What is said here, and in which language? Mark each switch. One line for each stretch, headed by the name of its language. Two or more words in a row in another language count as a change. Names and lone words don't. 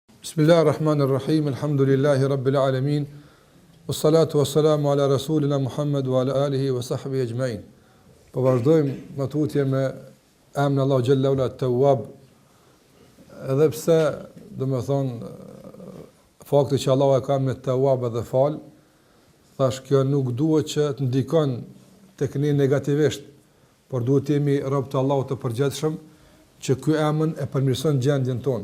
Arabic: بسم الله الرحمن الرحيم، الحمد لله رب العالمين، والصلاة والسلام على رسولنا محمد وعلى آله وصحبه أجمعين.
Albanian: Po vazhdojmë në tutje me emrin Allah
Arabic: جل وعلا
Albanian: Tawwab, edhe pse do të thonë fakti që Allah e ka me Tawwab dhe fal, thash kjo nuk duhet që të ndikon tek ne negativisht, por duhet të jemi rob të Allahut të përgjithshëm, që ky emër e përmirëson gjendjen tonë.